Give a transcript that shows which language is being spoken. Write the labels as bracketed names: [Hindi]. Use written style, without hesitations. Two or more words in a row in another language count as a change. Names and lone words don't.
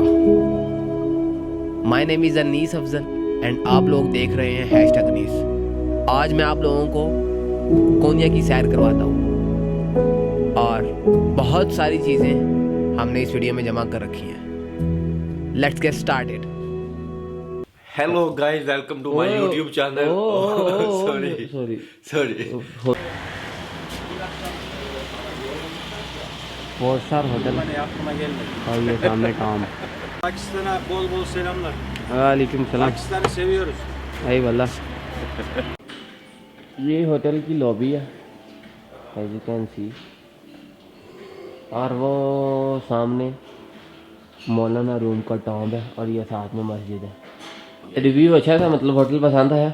[English] My name is Anees Afzal and [Hindi] आप लोग देख रहे हैं हैशटैग अनीस। आज मैं आप लोगों को कोनिया की सैर करवाता हूँ और बहुत सारी चीज़ें हमने इस वीडियो में जमा कर रखी हैं। [English] Let's get started. Hello guys, welcome to my YouTube channel. Sorry. Four star hotel [Hindi] और ये सामने काम। [Turkish] Pakistan'a bol bol selamlar. [Arabic] وعليكم السلام. [Turkish] Pakistan'ı seviyoruz. आई वाला। [Hindi] ये होटल की लॉबी है, [English] as you can see, [Hindi] और वो सामने मौलाना रूम का टॉम्ब है और ये साथ में मस्जिद है। रिव्यू अच्छा था, मतलब होटल पसंद आया